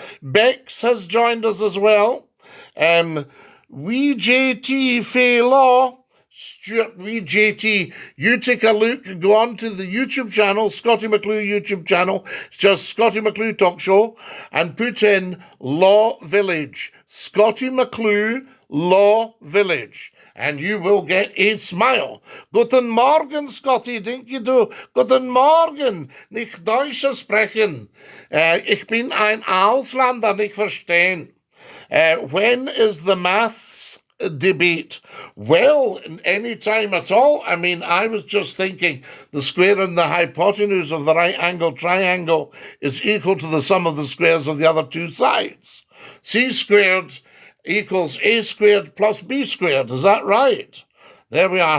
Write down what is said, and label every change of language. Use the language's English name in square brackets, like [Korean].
[English] Bex has joined us as well. Wee JT Fay Law, Stuart Wee JT, you take a look, go on to the YouTube channel, Scottie McClue YouTube channel, it's just Scottie McClue Talk Show, and put in Law Village, Scottie McClue Law Village. And you will get a smile. [German] Guten Morgen, [English] Scottie, DINKY-DOO. [German] Guten Morgen, nicht Deutsch sprechen. Ich bin ein Ausländer, nicht verstehen. [English] When is the maths debate? Well, any time at all. I mean, I was just thinking the square and the hypotenuse of the right angle triangle is equal to the sum of the squares of the other two sides. C squared equals A squared plus B squared. Is that right? There we are.